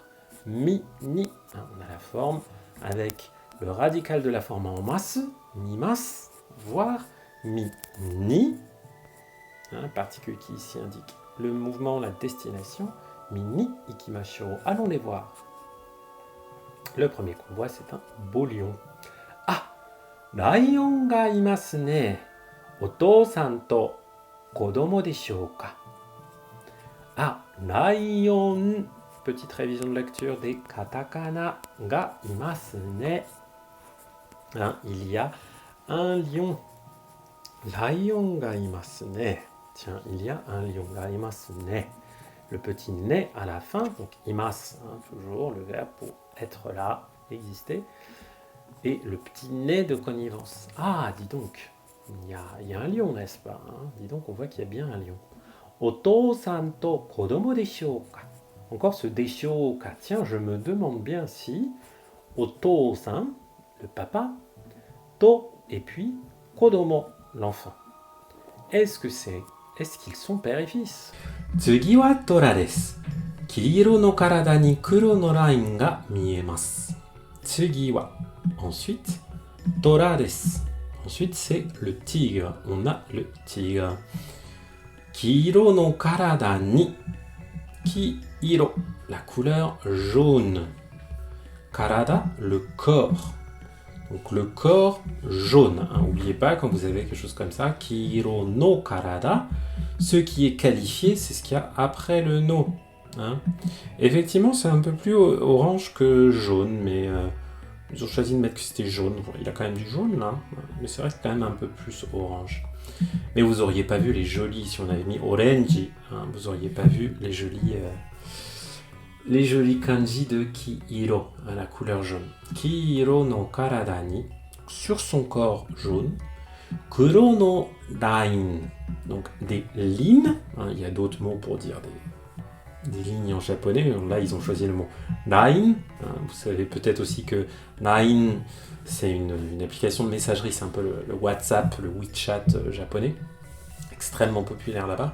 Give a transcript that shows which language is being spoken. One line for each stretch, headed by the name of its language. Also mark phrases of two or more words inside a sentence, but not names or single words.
French: Mini, on a la forme avec le radical de la forme en mas, mimas, voir, ni, particule qui ici indique le mouvement, la destination,
Japanese: 見に行きましょう,
French: allons les voir. Le premier qu'on voit, c'est un beau lion.
Japanese: Ah, ライオンがいますね. お父さんと子供でしょうか.
French: Ah, lion. Petite révision de lecture des katakana
Japanese: がいますね.
French: Il y a un lion.
Japanese: ライオンがいますね.
French: Tiens, il y a un lion
Japanese: がいますね.
French: Le petit ne à la fin, donc imas, toujours le verbe pour être là, exister, et le petit ne de connivence. Ah, dis donc, il y a un lion, n'est-ce pas, Dis donc, on voit qu'il y a bien un lion.
Japanese: お父さんと子供でしょうか.
French: Encore ce
Japanese: でしょうか.
French: Tiens, je me demande bien si otou-san, le papa, to, et puis kodomo, l'enfant. Est-ce qu'ils sont père et fils?
Japanese: 次はトラです。黄色の体に黒のラインが見えます。次は
French: ensuite
Japanese: トラです。
French: Ensuite c'est le tigre. On a le tigre.
Japanese: 黄色の体に黄色
French: la couleur jaune. Karada, le corps. Donc le corps jaune. N'oubliez pas quand vous avez quelque chose comme ça,
Japanese: 黄色の体,
French: ce qui est qualifié, c'est ce qu'il y a après le no. Effectivement, c'est un peu plus orange que jaune, mais ils ont choisi de mettre que c'était jaune. Il a quand même du jaune là, mais c'est vrai que c'est quand même un peu plus orange. Mais vous auriez pas vu les jolis, si on avait mis orange, vous auriez pas vu les jolis kanji de Kihiro, la couleur jaune.
Japanese: 黄色の体に,
French: sur son corps jaune,
Japanese: 黒のライン,
French: donc des lignes, il y a d'autres mots pour dire des lignes en japonais. Là, ils ont choisi le mot Line. Vous savez peut-être aussi que Line, c'est une application de messagerie, c'est un peu le WhatsApp, le WeChat japonais, extrêmement populaire là-bas.